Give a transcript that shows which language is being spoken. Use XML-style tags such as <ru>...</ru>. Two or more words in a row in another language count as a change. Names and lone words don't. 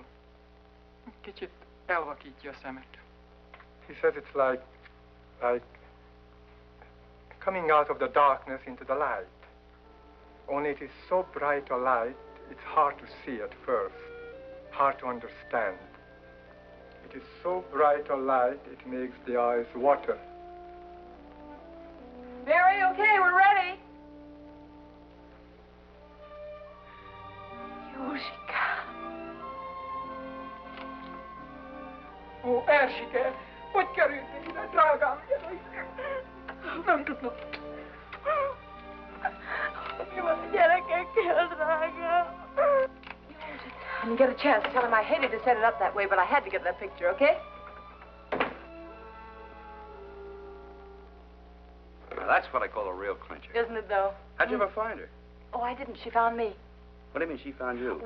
<hu>Egy kicsit elvakítja a szemet.</hu> <en>He says it's like coming out of the darkness into the light. Only it is so bright a light, it's hard to see at first, hard to understand. It is so bright a light, it makes the eyes water. Mary, okay, we're ready.</en> <hu>Józsika. Ó, Erzsike, hogy kerültél ide, drágám? Nem tudom. Mi van a gyerekekkel, drágám?</hu> <en>When you get a chance, tell him I hated to set it up that way, but I had to get that picture, okay? Now, that's what I call a real clincher. Isn't it, though? How'd you ever find her? Oh, I didn't. She found me. What do you mean she found you?</en>